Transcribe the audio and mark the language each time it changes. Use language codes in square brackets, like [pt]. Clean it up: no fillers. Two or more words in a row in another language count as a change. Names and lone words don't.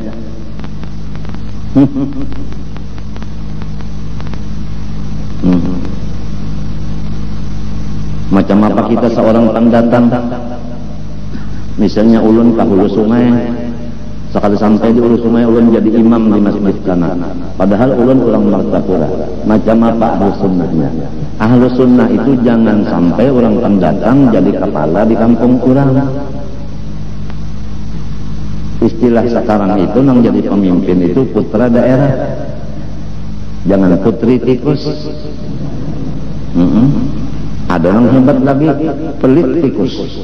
[bjn] Macam apa kita seorang pendatang? Misalnya ulun ke hulu sungai, Sekali sampai di Ulu Sungai ulun jadi imam di masjid sana. Padahal ulun orang Martapura. Macam apa ahlu sunnahnya? [ar] أهل السنة [bjn] itu jangan sampai orang pendatang jadi kepala di kampung orang. Istilah sekarang itu nang jadi pemimpin itu putra daerah. Jangan putri tikus. Ada yang hebat lagi, pelit tikus.